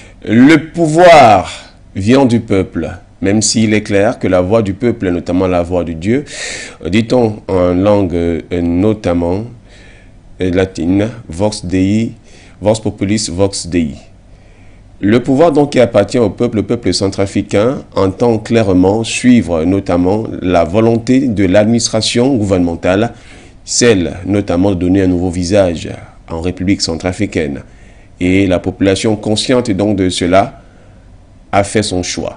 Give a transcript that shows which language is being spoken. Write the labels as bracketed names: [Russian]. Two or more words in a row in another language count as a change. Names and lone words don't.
[French] Le pouvoir vient du peuple, même s'il est clair que la voix du peuple, notamment la voix de Dieu, dit-on en langue notamment latine, [Latin] vox dei, vox populis, vox dei. [French] Le pouvoir donc qui appartient au peuple, le peuple centrafricain, entend clairement suivre notamment la volonté de l'administration gouvernementale, celle notamment de donner un nouveau visage en République centrafricaine. Et la population consciente donc de cela a fait son choix.